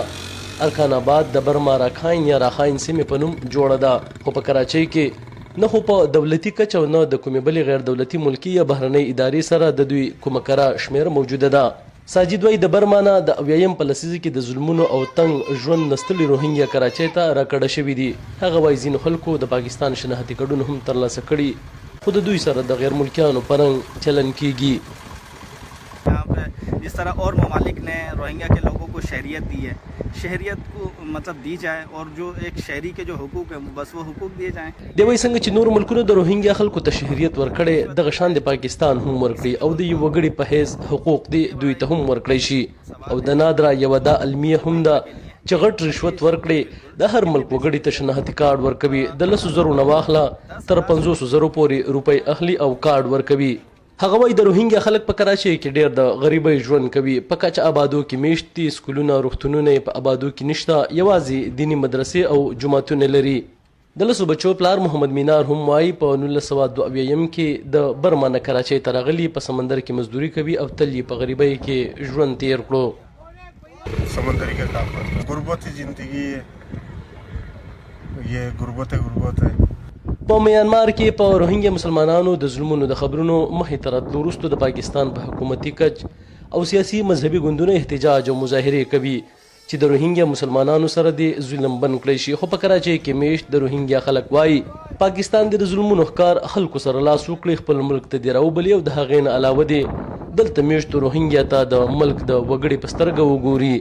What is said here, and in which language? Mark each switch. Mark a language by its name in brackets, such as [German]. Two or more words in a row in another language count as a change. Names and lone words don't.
[Pashto] ارکان آباد د برما راکھاین یا راخاین سیمې په نوم جوړه ده، خو په کراچۍ کې نه خو په دولتي کچه او نه د کومې بلې غیر دولتي ملکي یا بهرنۍ ادارې سره د دوی کومه کره شمېره موجوده ده. ساجد وایي د برما نه د 80م په لسیزه کې د ظلمونو او تنګ ژوند نستلي روهنګیا کراچۍ ته راکړه شوي دي. هغه وایي ځینو خلکو د پاکستان شناختي کارډونه هم ترلاسه کړي، خو د دوی سره د غیر ملکیانو په رنګ چلن کیږي. [Urdu] یہاں پہ جس طرح اور ممالک نے روہنگیا کے لوگوں کو شہریت دی ہے، شہریت کو مطلب دی جائے اور جو ایک شہری کے جو حقوق ہے بس وہ حقوق دیے جائیں. [Pashto] دی وایي څنګه چې نور ملکونو د روهنګیا خلکو ته شهریت ورکړی دغه شان د پاکستان هم ورکړي او د یو وګړي په حیث حقوق دی دوی ته هم ورکړی شي. او د نادره یوه دا المیه هم ده چې غټ رشوت ورکړي د هر ملک وګړي ته شناختي کارډ ورکوي، د 100,000 نه واخله تر 500,000 پورې روپۍ اخلي او کارډ ورکوي. هغه وایي د روهنګیا خلک په کراچۍ کې ډېر د غریبۍ ژوند کوي، په کچه آبادو کې میشت دي، سکولونه روغتونونه یې په آبادو کې نشته، یوازې دیني مدرسې او جوماتونه لري. د 10 بچو پلار محمد مینار هم وایي په 1972 کې د برما نه کراچۍ ته راغلي، په سمندر کې مزدوري کوي او تل یې په غریبۍ کې ژوند تیر کړو. [Urdu] سمندری کا کام کرتے، غربت زندگی یہ غربت ہے. [Pashto] په میانمار کې په روهنګیا مسلمانانو د ظلمونو د خبرونو مخې ته راتلو وروسته د پاکستان په حکومتي کچ او سیاسي مذهبي ګوندونه احتجاج او مظاهرې کوي چې د روهنګیا مسلمانانو سره د ظلم بند کړی شي. خو په کراچۍ کې میشت د روهنګیا خلک وایي پاکستان د ظلمونو ښکار خلکو سره لاس وکړي، خپل ملک ته دې راوبلي او د هغې نه علاوه دې دلته میشتو روهنګیا ته د ملک د وګړي په سترګه وګوري.